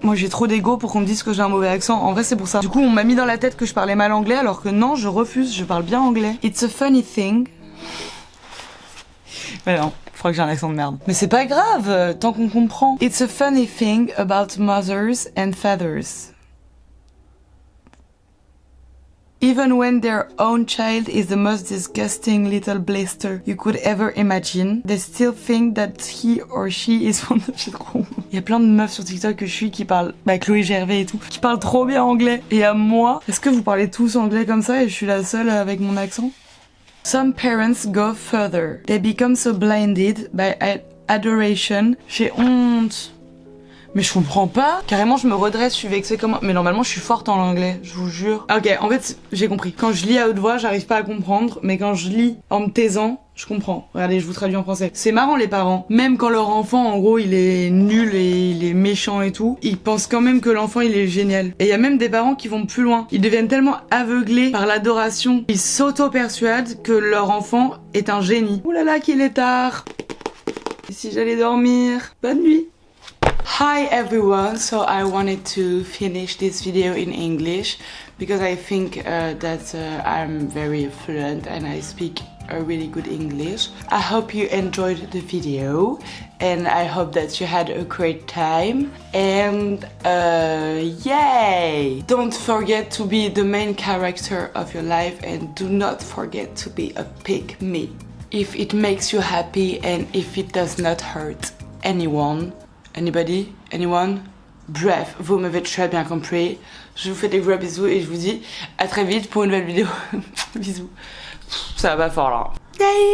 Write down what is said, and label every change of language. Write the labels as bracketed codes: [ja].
[fr] Moi, j'ai trop d'ego pour qu'on me dise que j'ai un mauvais accent. En vrai, c'est pour ça. Du coup, on m'a mis dans la tête que je parlais mal anglais, alors que non, je refuse, je parle bien anglais. [en] It's a funny thing. [fr] Mais non, je crois que j'ai un accent de merde. Mais c'est pas grave, tant qu'on comprend. [en] It's a funny thing about mothers and fathers. Even when their own child is the most disgusting little blister you could ever imagine, they still think that he or she is one of them. [fr] Il y a plein de meufs sur TikTok que je suis qui parlent, Chloé Gervais et tout, qui parlent trop bien anglais. Et à moi, est-ce que vous parlez tous anglais comme ça et je suis la seule avec mon accent? [en] Some parents go further. They become so blinded by adoration. [fr] J'ai honte. Mais je comprends pas. Carrément, je me redresse, je suis vexée comme... Mais normalement, je suis forte en anglais, je vous jure. Ok, en fait, j'ai compris. Quand je lis à haute voix, j'arrive pas à comprendre. Mais quand je lis en me taisant, je comprends. Regardez, je vous traduis en français. C'est marrant, les parents. Même quand leur enfant, en gros, il est nul et il est méchant et tout, ils pensent quand même que l'enfant, il est génial. Et il y a même des parents qui vont plus loin. Ils deviennent tellement aveuglés par l'adoration, ils s'auto-persuadent que leur enfant est un génie. Ouh là là, qu'il est tard. Et si j'allais dormir? Bonne nuit. [en] Hi everyone, so I wanted to finish this video in English because I think that I'm very fluent and I speak a really good English. I hope you enjoyed the video and I hope that you had a great time and yay! Don't forget to be the main character of your life and do not forget to be a pick me. If it makes you happy and if it does not hurt anyone. Anybody? Anyone? [fr] Bref, vous m'avez très bien compris. Je vous fais des gros bisous et je vous dis à très vite pour une nouvelle vidéo. Bisous. Ça va pas fort là. Yay!